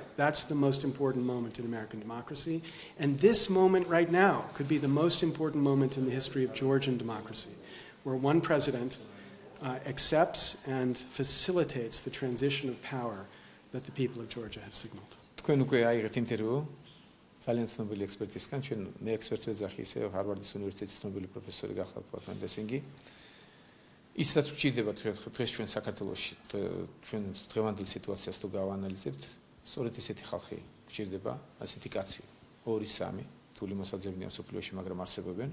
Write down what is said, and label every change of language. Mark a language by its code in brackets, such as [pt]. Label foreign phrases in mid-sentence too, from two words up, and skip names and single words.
[en] That's the most important moment in American democracy. And this moment right now could be the most important moment in the history of Georgian democracy, where one president accepts and facilitates the transition of power that the people of Georgia have signaled. [ka] თქვენ უკვე აიღეთ ინტერვიუ ძალიან ცნობილი ექსპერტისგან, ჩვენ მე ექსპერტს ვეძახი ისე ჰარვარდის უნივერსიტეტის ცნობილი პროფესორი გახლავთ ბატონ ლესინგი. ისაც ვჭირდება დღეს ჩვენ საქართველოში ჩვენ დღევანდელ სიტუაციას თუ გავანალიზებთ, სწორედ ესეთი ხალხი ვჭირდება, ასეთი კაცი, 2-3 თული მოსაძებნია მსოფლიოში, მაგრამ არსებობენ.